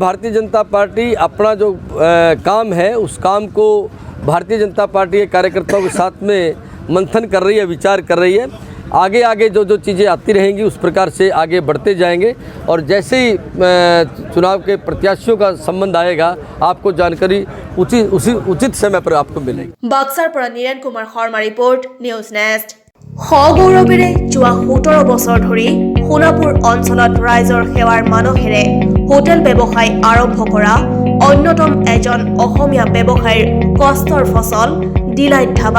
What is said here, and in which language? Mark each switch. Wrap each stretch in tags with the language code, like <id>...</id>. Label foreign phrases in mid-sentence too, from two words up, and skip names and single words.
<hi>भारतीय जनता पार्टी अपना जो काम है उस काम को भारतीय जनता पार्टी के कार्यकर्ताओं के साथ में मंथन कर रही है, विचार कर रही है। आगे आगे जो चीज़ें आती रहेंगी उस प्रकार से आगे बढ़ते जाएंगे और जैसे ही चुनाव के प्रत्याशियों का संबंध आएगा आपको जानकारी उचित समय पर आपको मिलेगी। बाक्सार पर नीरेन कुमार शर्मा रिपोर्ट, न्यूज नेस्ट।</hi> <as>সগৌৰৱেৰে যোৱা 17 বছৰ ধৰি সোণাপুৰ অঞ্চলত ৰাইজৰ সেৱাৰ মানসেৰে হোটেল ব্যৱসায় আৰম্ভ কৰা অন্যতম এজন অসমীয়া ব্যৱসায়ীৰ কষ্টৰ ফচল ডিলাইট ধাবা।</as>